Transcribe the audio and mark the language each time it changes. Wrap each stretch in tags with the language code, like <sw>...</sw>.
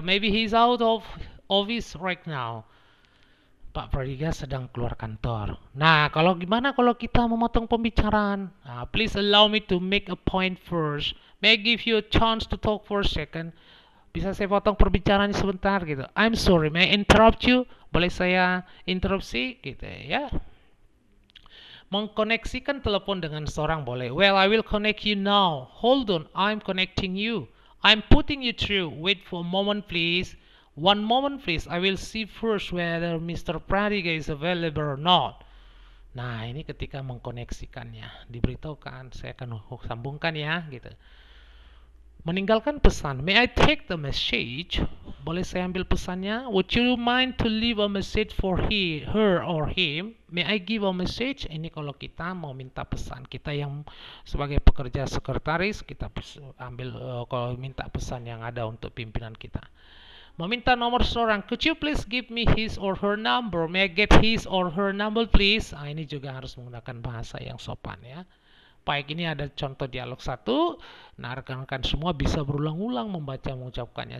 <en>Maybe he's out of office right now.</en> <id>Pak Prediga sedang keluar kantor. Nah, gimana kalau kita memotong pembicaraan?</id> <en>Please allow me to make a point first. May I give you a chance to talk for a second?</en> <id>Bisa saya potong perbicaraan sebentar gitu.</id> <en>I'm sorry, may I interrupt you?</en> <id>Boleh saya interupsi gitu ya. Mengkoneksikan telepon dengan seorang boleh.</id> <en>Well, I will connect you now. Hold on, I'm connecting you. I'm putting you through. Wait for a moment, please. One moment, please. I will see first whether Mr. Pradiga is available or not.</en> <id>Nah, ini ketika mengkoneksikannya, diberitahukan, saya akan sambungkan ya, gitu. Meninggalkan pesan.</id> <en>May I take the message?</en> <id>Boleh saya ambil pesannya?</id> <en>Would you mind to leave a message for her or him? May I give a message?</en> <id>Ini kalau kita mau minta pesan. Kita yang sebagai pekerja sekretaris, kita ambil kalau minta pesan yang ada untuk pimpinan kita. Meminta nomor seseorang.</id> <en>Could you please give me his or her number? May I get his or her number please?</en> <id>Ini juga harus menggunakan bahasa yang sopan ya. Baik, ini ada contoh dialog 1. Nah, rekan-rekan semua bisa berulang-ulang membaca mengucapkannya.</id>